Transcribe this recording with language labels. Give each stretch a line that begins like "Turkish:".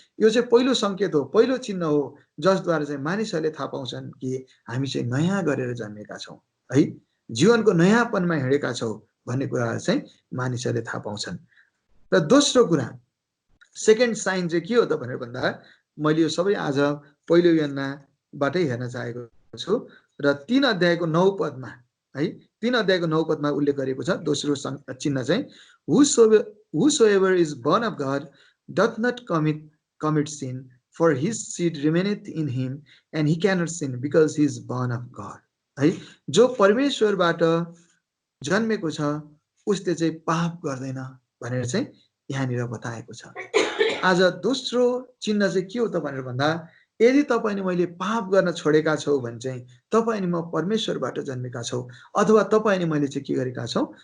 Nepali: यो चाहिँ पहिलो सङ्केत हो, पहिलो चिन्ह हो जसद्वारा चाहिँ मानिसहरूले थाहा पाउँछन् कि हामी चाहिँ नयाँ गरेर जन्मेका छौँ है, जीवनको नयाँपनमा हिँडेका छौँ भन्ने कुराहरू चाहिँ मानिसहरूले थाहा पाउँछन्। र दोस्रो कुरा, सेकेन्ड साइन चाहिँ के हो त भनेर भन्दा मैले यो सबै आज पहिलो यूहन्नाबाटै हेर्न चाहेको छु र 3 अध्यायको 9 पदमा है, 3 अध्यायको 9 पदमा उल्लेख गरेको छ। दोस्रो चिन्ह चाहिँ
English: whosoever is born of God doth not commit sin, for his seed remaineth in him, and he cannot sin because he is born of God है।
Nepali: जो परमेश्वरबाट जन्मेको छ उसले चाहिँ पाप गर्दैन भनेर चाहिँ यहाँनिर बताएको छ। आज दोस्रो चिन्ह चाहिँ के हो त भनेर भन्दा यदि तपाईँ अनि मैले पाप गर्न छोडेका छौँ भने चाहिँ तपाईँ अनि म परमेश्वरबाट जन्मेका छौँ, अथवा तपाईँ अनि मैले चाहिँ के गरेका छौँ?